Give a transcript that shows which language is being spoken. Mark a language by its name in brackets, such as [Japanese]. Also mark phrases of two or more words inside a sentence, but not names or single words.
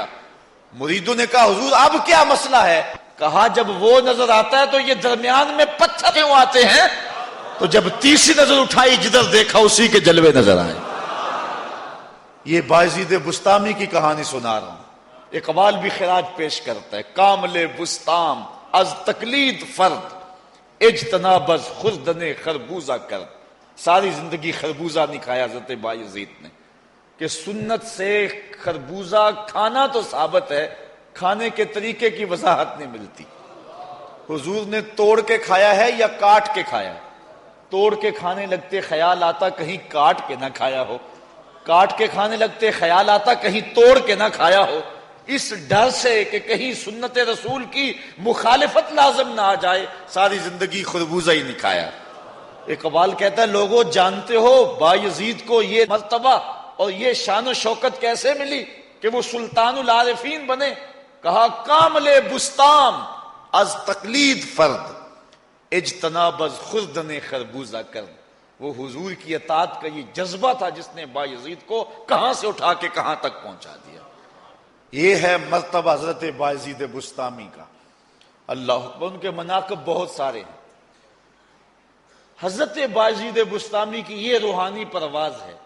[Urdu] مریدوں نے کہا حضور اب کیا مسئلہ ہے؟ کہا جب وہ نظر آتا ہے تو یہ درمیان میں پتھر کیوں آتے ہیں؟ تو جب تیسری نظر اٹھائی جدھر دیکھا اسی کے جلوے نظر آئے. یہ بایزید بسطامی کی کہانی سنا رہا ہوں. اقبال بھی خراج پیش کرتا ہے، [Persian] کامل بسطام از تقلید فرد اجتناب از خوردن خربوزہ کرد. [Urdu] ساری زندگی خربوزہ نہیں کھایا حضرت بایزید نے کہ سنت سے خربوزہ کھانا تو ثابت ہے، کھانے کے طریقے کی وضاحت نہیں ملتی. حضور نے توڑ کے کھایا ہے یا کاٹ کے کھایا ہے؟ توڑ کے کھانے لگتے خیال آتا کہیں کاٹ کے نہ کھایا ہو، کاٹ کے کھانے لگتے خیال آتا کہیں توڑ کے نہ کھایا ہو، اس ڈر سے کہ کہیں سنت رسول کی مخالفت لازم نہ آ جائے ساری زندگی خربوزہ ہی نہیں کھایا. اقبال کہتا ہے لوگوں جانتے ہو بایزید کو یہ مرتبہ اور یہ شان و شوکت کیسے ملی کہ وہ سلطان العارفین بنے؟ [Persian] کہا کامل بسطام از تقلید فرد اجتناب از خوردن خربوزہ کرد. [Urdu] وہ حضور کی اطاعت کا یہ جذبہ تھا جس نے بایزید کو کہاں سے اٹھا کے کہاں تک پہنچا دیا. یہ ہے مرتبہ حضرت بایزید بسطامی کا. اللہ اکبر. ان کے مناقب بہت سارے ہیں. حضرت بایزید بسطامی کی یہ روحانی پرواز ہے.